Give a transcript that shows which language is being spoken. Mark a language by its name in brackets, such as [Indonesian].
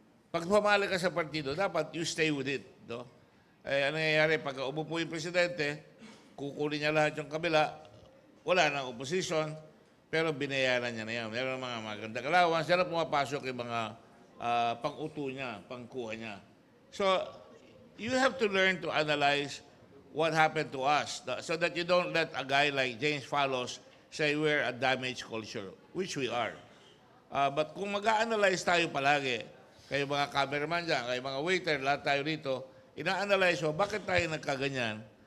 [Filipino] Pag pumali ka sa partido, dapat [English] you stay with it. [Filipino] No? Ano nangyayari? Pag umupo yung presidente, kukunin niya lahat yung kabila, wala nang opposition, pero binayaran niya na yan. Meron mga magandang allowance, yan ang pumapasok yung mga pang-uto niya, pang-kuha niya. [English] So, you have to learn to analyze what happened to us so that you don't let a guy like James Fallows say we're a damaged culture, which we are. [Filipino] But kung mag-a-analyze tayo palagi, kayo mga cameraman dyan, kayo mga waiter, lahat tayo rito, ina-analyze mo, bakit tayo nagkaganyan?